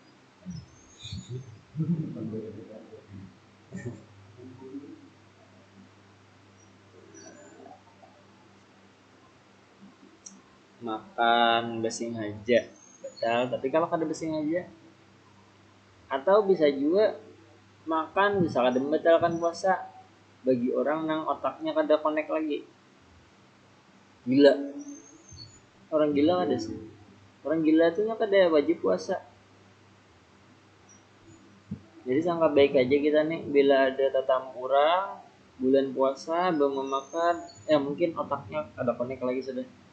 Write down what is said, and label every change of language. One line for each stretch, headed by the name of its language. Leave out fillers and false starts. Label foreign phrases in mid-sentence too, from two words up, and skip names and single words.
Indonesian: Makan bersengaja batal, tapi kalau kada bersengaja atau bisa juga makan bisa kada membatalkan puasa bagi orang yang otaknya kada connect lagi. Gila. Orang gila kada sih. Orang gila itu kada wajib puasa. Jadi sangka baik aja kita nih bila ada tetamu orang bulan puasa belum memakan, mungkin otaknya ada connect lagi sudah.